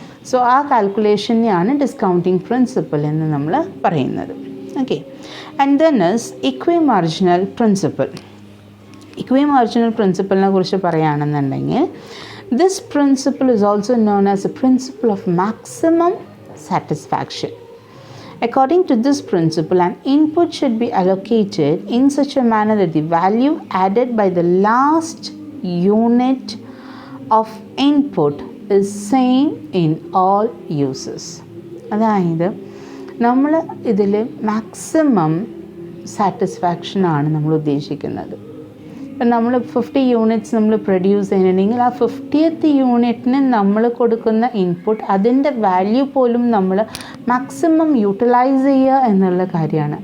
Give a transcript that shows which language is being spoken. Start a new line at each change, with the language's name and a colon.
Malayalam: So ആ കാൽക്കുലേഷനെയാണ് discounting principle എന്ന് നമ്മൾ പറയുന്നത്.
English: Okay, and then is equi marginal principle. Equi marginal പ്രിൻസിപ്പിളിനെ
Malayalam: കുറിച്ച് പറയുകയാണെന്നുണ്ടെങ്കിൽ
English: This principle is also known as a principle of maximum satisfaction. According to this principle, an input should be allocated in such a manner that the value added by the last unit of input is same in all uses.
Malayalam: അതായത് നമ്മൾ ഇതിൽ maximum സാറ്റിസ്ഫാക്ഷനാണ് നമ്മൾ ഉദ്ദേശിക്കുന്നത്. ഇപ്പം നമ്മൾ 50 units നമ്മൾ produce ചെയ്യുന്നുണ്ടെങ്കിൽ ആ 50th യൂണിറ്റിന് നമ്മൾ കൊടുക്കുന്ന ഇൻപുട്ട് അതിൻ്റെ വാല്യൂ പോലും നമ്മൾ മാക്സിമം യൂട്ടിലൈസ് ചെയ്യുക എന്നുള്ള കാര്യമാണ്.